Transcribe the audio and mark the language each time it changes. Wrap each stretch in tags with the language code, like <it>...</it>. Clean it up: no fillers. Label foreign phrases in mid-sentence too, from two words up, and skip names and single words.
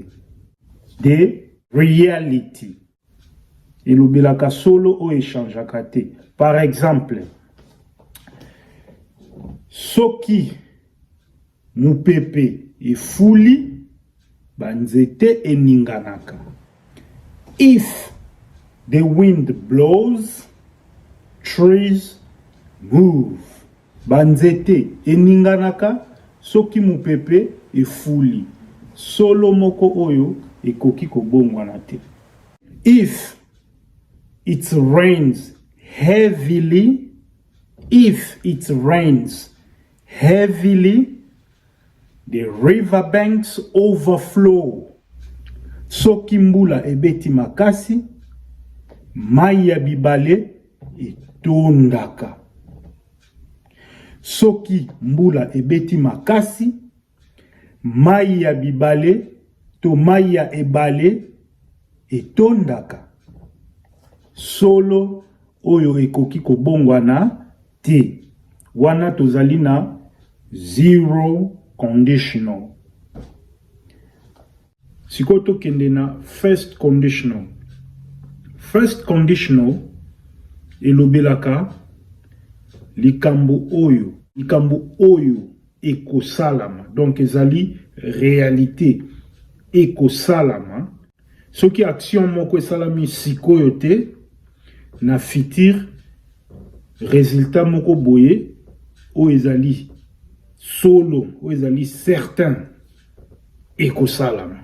<en>De reality.</en> <ln>Elobelaka solo oyo echangeaka te. Par exemple, soki mupepe efuli, banzete eninganaka.</ln> <en>If the wind blows, trees move.</en> <ln>Banzete eninganaka soki mupepe efuli. Solo moko oyo ekoki kobongwana te.</ln> <en>If it rains heavily, if it rains heavily, the riverbanks overflow.</en> <ln>Soki mbula ebeti makasi, mai ya bibale etondaka. Soki mbula ebeti makasi, mai ya bibale to mai ya ebale etondaka. Solo oyo ekoki kobongwana te. Wana tozali na 0 conditional. Siko tokende na</ln> <en>first conditional. First conditional</en> <ln>elobelaka likambo oyo ekosalama. Donc ezali réalité ekosalama. Soki action moko esalami sikoyo te, na</ln> <fr>futur résultat</fr> <ln>moko boye o ezali solo, o ezali certain ekosalama.</ln>